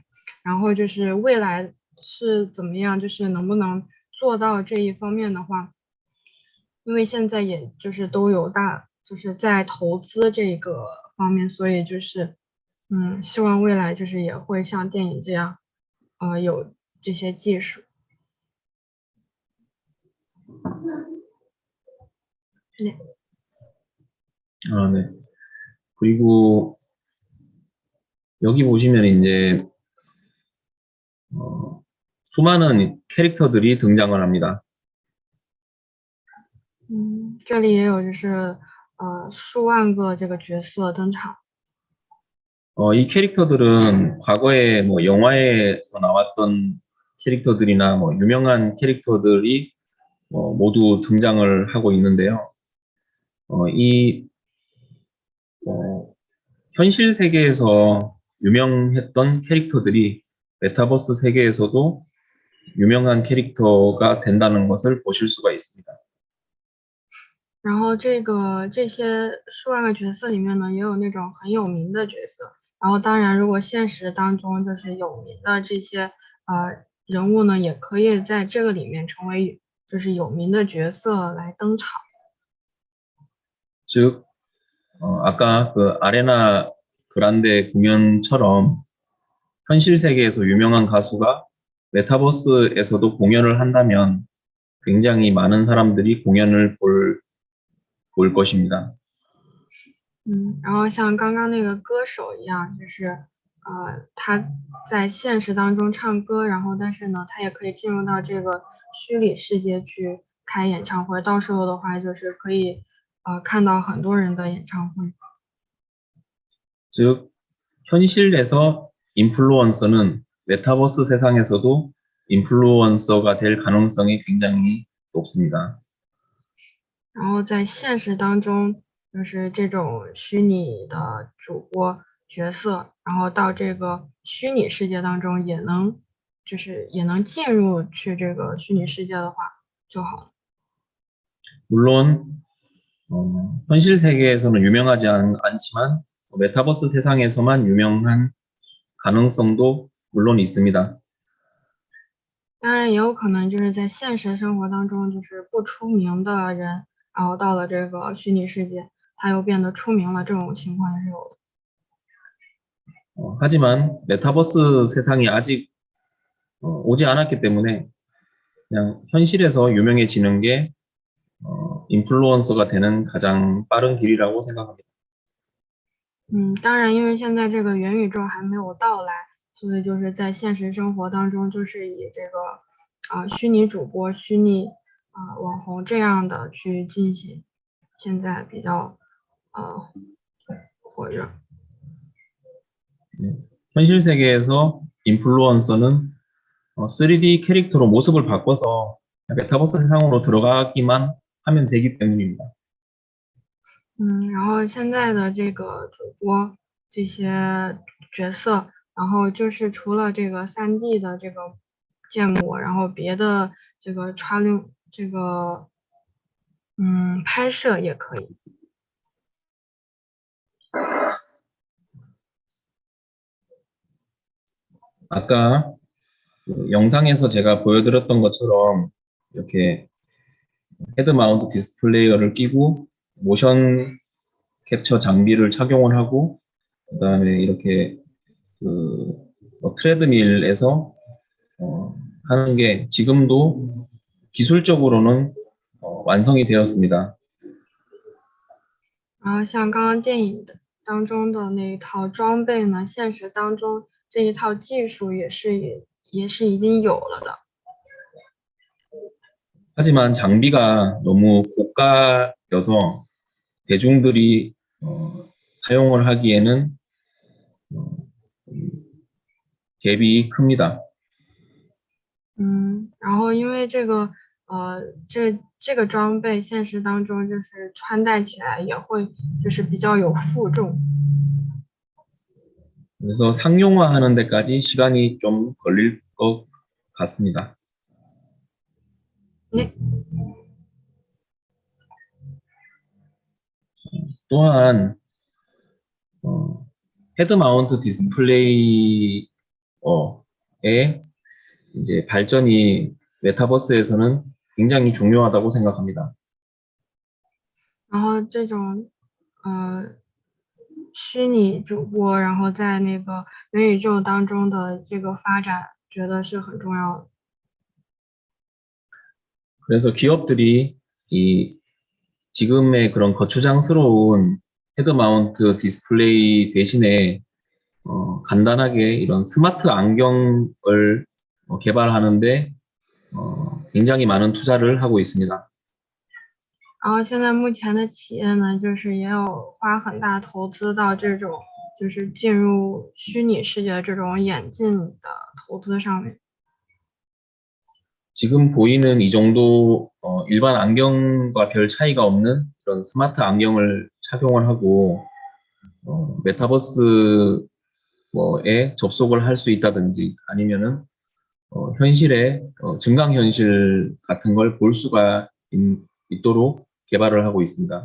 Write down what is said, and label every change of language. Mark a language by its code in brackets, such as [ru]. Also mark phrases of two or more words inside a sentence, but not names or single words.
[zh] 然后就是未来是怎么样，就是能不能做到这一方面的话，因为现在也就是都有就是在投资这个方面，所以就是希望未来就是也会像电影这样有这些技术。 [ko] 네. 그리고 여기 보시면 이제 수많은 캐릭터들이 등장을 합니다. [zh] 这里也有就是数万个这个角色登场。 [ko] 이 캐릭터들은 과거에 영화에서 나왔던 캐릭터들이나 유명한 캐릭터들이 모두 등장을 하고 있는데요. 현실 세계에서 유명했던 캐릭터들이 메타버스 세계에서도 유명한 캐릭터가 된다는 것을 보실 수가 있습니다. [zh] 然后这些数万个角色里面呢，也有那种很有名的角色。然后当然，如果现实当中就是有名的这些人物呢，也可以在这个里面成为就是有名的角色来登场。 [ko] 즉, 아까 그 아레나 그란데 공연처럼 현실 세계에서 유명한 가수가 메타버스에서도 공연을 한다면 굉장히 많은 사람들이 공연을 볼 것입니다. [zh] 然后像刚刚那个歌手一样，他在现实当中唱歌，然后但是呢，他也可以进入到这个虚拟世界去开演唱会，到时候的话就是可以看到很多人的演唱会。 [ko] 즉, 현실에서 인플루언서는 메타버스 세상에서도 인플루언서가 될 가능성이 굉장히 높습니다. [zh] 然后在现实当中，就是这种虚拟的主播角色，然后到这个虚拟世界当中也能进入去这个虚拟世界的话就好了。 [ko] 물론 현실 세계에서는 유명하지 않지만 메타버스 세상에서만 유명한 가능성도 물론 있습니다. [zh] 当然也有可能就是在现实生活当中就是不出名的人，然后到了这个虚拟世界，他又变得出名了，这种情况也是有的。 [ko] 하지만 메타버스 세상이 아직 오지 않았기 때문에 그냥 현실에서 유명해지는 게 인플루언서가 되는 가장 빠른 길이라고 생각합니다. [zh] 当然，因为现在这个元宇宙还没有到来，所以就是在现实生活当中，就是以这个虚拟主播、虚拟网红这样的去进行，现在比较火热。 [ko] 현실 세계에서 인플루언서는 3D 캐릭터로 모습을 바꿔서 메타버스 세상으로 들어가기만 하면 되기 때문입니다. [zh] 然后现在的这个主播这些角色，然后就是除了这个3D 的这个建模，然后别的这个拍摄也可以。 [ko] 아까 영상에서 제가 보여드렸던 것처럼 이렇게 헤드 마운트 디스플레이어를 끼고 모션 캡처 장비를 착용을 하고 그다음에 이렇게 트레드밀에서 하는 게 지금도 기술적으로는 완성이 되었습니다. [zh] 然后像刚刚电影当中的那一套装备呢，现实当中这一套技术也是已经有了的。 [ko] 하지만 장비가 너무 고가여서 대중들이 사용을 하기에는 갭이 큽니다. [zh] 然后因为这个这个装备现实当中就是穿戴起来也会就是比较有负重。 [ko] 그래서 상용화하는 데까지 시간이 좀 걸릴 것 같습니다. 네. 또한 헤드 마운트 디스플레이어의 이제 발전이 메타버스에서는 굉장히 중요하다고 생각합니다. [zh] 然后这种虚拟主播，然后在那个元宇宙当中的这个发展，觉得是很重要的。 [ko] 그래서 기업들이 이 지금의 그런 거추장스러운 헤드 마운트 디스플레이 대신에 간단하게 이런 스마트 안경을 개발하는데 굉장히 많은 투자를 하고 있습니다. [zh] 然后现在目前的企业呢，就是也有花很大投资到这种就是进入虚拟世界的这种眼镜的投资上面。 [ko] 지금 보이는 이 정도 일반 안경과 별 차이가 없는 그런 스마트 안경을 착용을 하고 메타버스에 접속을 할 수 있다든지 아니면은 현실에 증강현실 같은 걸 볼 수가 있도록 개발을 하고 있습니다.